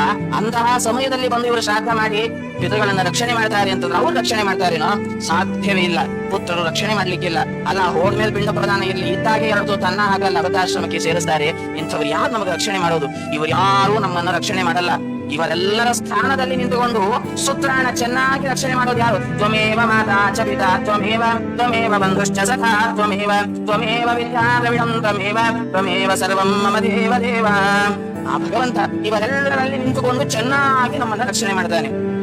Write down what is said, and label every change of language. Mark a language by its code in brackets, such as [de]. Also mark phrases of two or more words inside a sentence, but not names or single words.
[kn] ಅಂತಹ ಸಮಯದಲ್ಲಿ ಬಂದು ಇವರು ಶ್ರಾದ್ದ ಮಾಡಿ ಪಿತೃಗಳನ್ನ ರಕ್ಷಣೆ ಮಾಡ್ತಾರೆ ಅಂತಂದ್ರೆ ಅವ್ರು ರಕ್ಷಣೆ ಮಾಡ್ತಾರೇನೋ? ಸಾಧ್ಯವೇ ಇಲ್ಲ. ಪುತ್ರರು ರಕ್ಷಣೆ ಮಾಡ್ಲಿಕ್ಕಿಲ್ಲ. ಅಲ್ಲ, ಹೋದ್ಮೇಲೆ ಪಿಂಡ ಪ್ರದಾನ ಇರಲಿ, ಇದ್ದಾಗೆ 2 ತನ್ನ ಹಾಗಲ್ಲ ವೃದ್ಧಾಶ್ರಮಕ್ಕೆ ಸೇರಿಸ್ತಾರೆ. ಇಂಥವ್ರು ಯಾರು ನಮಗೆ ರಕ್ಷಣೆ ಮಾಡೋದು? ಇವರು ಯಾರು ನಮ್ಮನ್ನ ರಕ್ಷಣೆ ಮಾಡಲ್ಲ. ಇವರೆಲ್ಲರ ಸ್ಥಾನದಲ್ಲಿ ನಿಂತುಕೊಂಡು ಸುತ್ರಾಣ ಚೆನ್ನಾಗಿ ರಕ್ಷಣೆ ಮಾಡೋದು ಯಾರು? [sa] ತ್ವಮೇವ ಮಾತಾ ಚ ಪಿತಾ ತ್ವಮೇವ ತ್ವಮೇವ ಬಂಧುಶ್ಚ ಸಖಾ ತ್ವಮೇವ ತ್ವಮೇವ ವಿದ್ಯಾ ದ್ರವಿಡಂ ತ್ವಮೇವ ತ್ವಮೇವ ಸರ್ವಂ ಮಮ ದೇವ ದೇವ. [kn] ಆ ಭಗವಂತ ಇವರೆಲ್ಲರಲ್ಲಿ ನಿಂತುಕೊಂಡು ಚೆನ್ನಾಗಿ ನಮ್ಮನ್ನ ರಕ್ಷಣೆ ಮಾಡ್ತಾನೆ.